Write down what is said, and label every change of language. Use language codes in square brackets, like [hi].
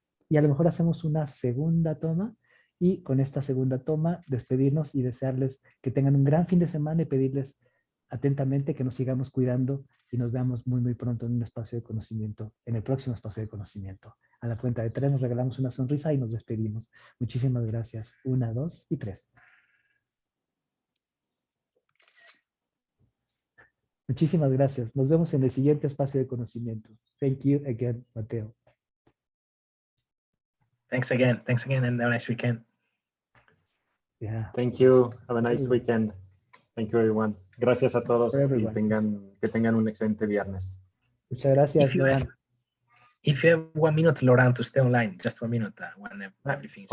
[es] Y a lo mejor hacemos una segunda toma, y con esta segunda toma despedirnos y desearles que tengan un gran fin de semana y pedirles atentamente que nos sigamos cuidando y nos veamos muy, muy pronto en un espacio de conocimiento, en el próximo espacio de conocimiento. A la cuenta de 3 nos regalamos una sonrisa y nos despedimos. Muchísimas gracias. 1, 2 y 3. Muchísimas gracias. Nos vemos en el siguiente espacio de conocimiento. [en] Thank you again, Mateo. Thanks again, and have a nice weekend. Yeah. Thank you. Have a nice weekend. Thank you, everyone. [es] Gracias a todos y que tengan un excelente viernes. Muchas gracias, Loran. [en] If you have 1 minute, Loran, to stay online, just 1 minute when everything is